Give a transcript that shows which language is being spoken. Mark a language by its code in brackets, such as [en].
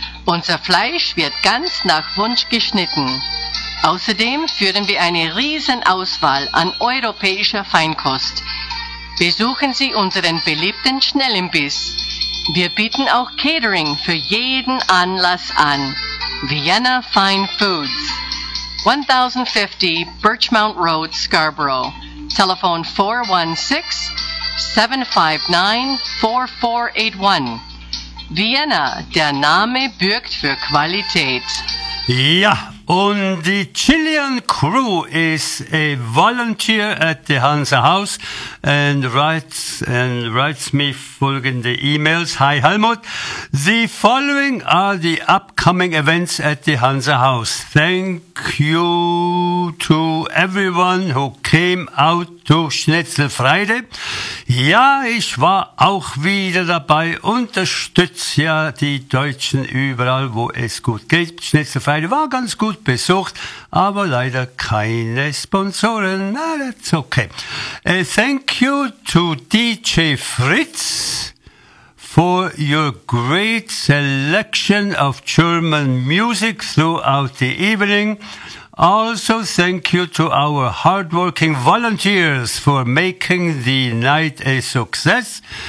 [de] Unser Fleisch wird ganz nach Wunsch geschnitten. Außerdem führen wir eine Riesenauswahl an europäischer Feinkost. Besuchen Sie unseren beliebten Schnellimbiss. Wir bieten auch Catering für jeden Anlass an. [en] Vienna Fine Foods. 1050 Birchmount Road, Scarborough. Telephone 416-759-4481. [de] Vienna, der Name bürgt für Qualität. Ja, und die [en] Chilean Crew is a volunteer at the Hansa House and writes me [de] folgende E-Mails. [en] Hi Helmut, the following are the upcoming events at the Hansa House. Thank you to everyone who came out to Schnitzel Friday. [de] Ja, ich war auch wieder dabei, unterstütze ja die Deutschen überall, wo es gut geht. Schnitzel Friday war ganz gut besucht, aber leider keine Sponsoren. [en] Na, that's okay. Thank you to DJ Fritz for your great selection of German music throughout the evening. Also, thank you to our hardworking volunteers for making the night a success.